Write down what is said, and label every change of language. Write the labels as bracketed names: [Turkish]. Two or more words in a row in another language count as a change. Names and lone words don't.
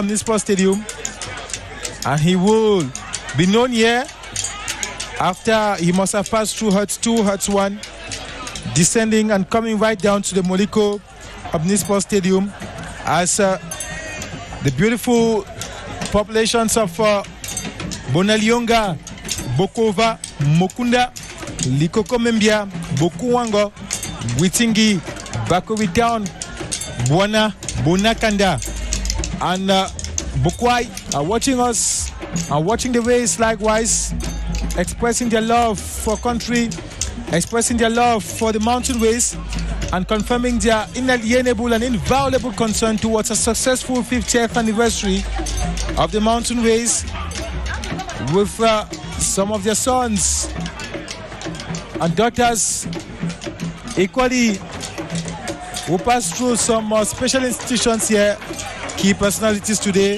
[English] Municipal Stadium, and he will be known here after he must have passed through Hertz 2, Hertz 1, descending and coming right down to the Moliko Municipal Stadium as the beautiful populations of Bonalionga, Bokova, Mokunda, Likokomembia, Bokuwango, Witingi, Bakowi Town, Buana, Bonakanda, and Bokwai are watching us and watching the race likewise, expressing their love for country, expressing their love for the mountain race, and confirming their inalienable and inviolable concern towards a successful 50th anniversary of the mountain race with some of their sons and daughters equally who pass through some special institutions here, key personalities today.